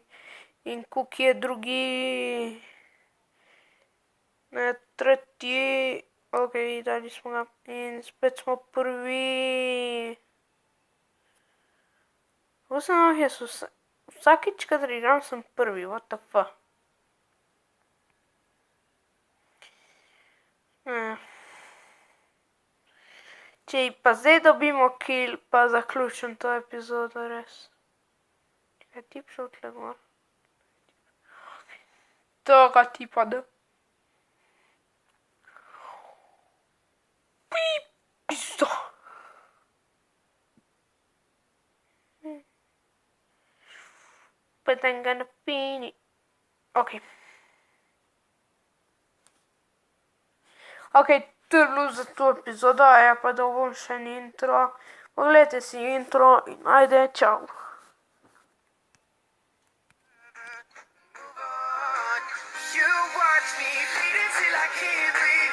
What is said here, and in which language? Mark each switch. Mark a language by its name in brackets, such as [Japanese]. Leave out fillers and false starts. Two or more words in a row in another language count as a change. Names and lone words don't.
[Slovenian] In Kuk je drugi. Ne, tretji. Ok, dali smo ga. In spet smo prvi. Kako sem jaz vsakič, kadar igram, sem prvi. [English] What the fuck? [Slovenian] Če pa zdaj dobimo kill, pa zaključim to epizodo, res. Čakaj, ti šel tle gor. Toga tipa, da. Pizda. [English] But I'm gonna finish. [Slovenian] Ok. Ok, to je bilo za to epizodo, ja pa da bom še en intro. Poglejte si intro in ajde, čau. [English] You watch me bleed until I can't breathe.